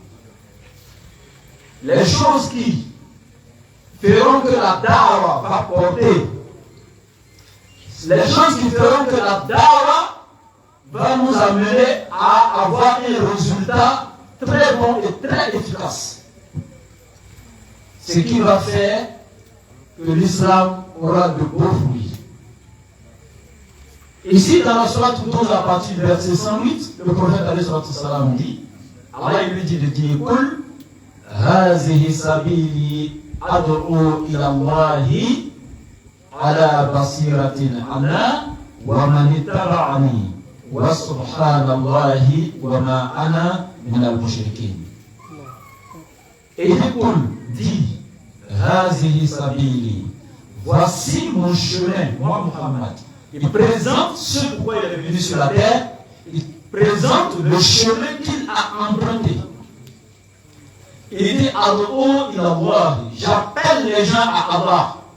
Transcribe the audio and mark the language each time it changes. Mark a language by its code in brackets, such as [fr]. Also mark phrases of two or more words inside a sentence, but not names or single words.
[fr] Les choses qui feront que la dawa va porter, les choses qui feront que la dawa va nous amener à avoir un résultat très bon et très efficace. Ce qui va faire que l'islam aura de beaux fruits. Ici, dans la sourate 12, à partir du verset 108, le prophète [ar] عليه السلام [fr] dit, Allah lui dit de dire, [ar] قل هذه سبيلي أدعو إلى الله على بصيرة أنا ومن اتبعني وسبحان الله وما أنا من المشركين. [fr] Et dit, [ar] هذه سبيلي, [fr] voici mon chemin, moi Muhammad. Il présente ce pourquoi il est venu sur la terre, il présente le chemin qu'il a emprunté. Il dit [ar] أدعو إلى الله, [fr] j'appelle les gens à Allah.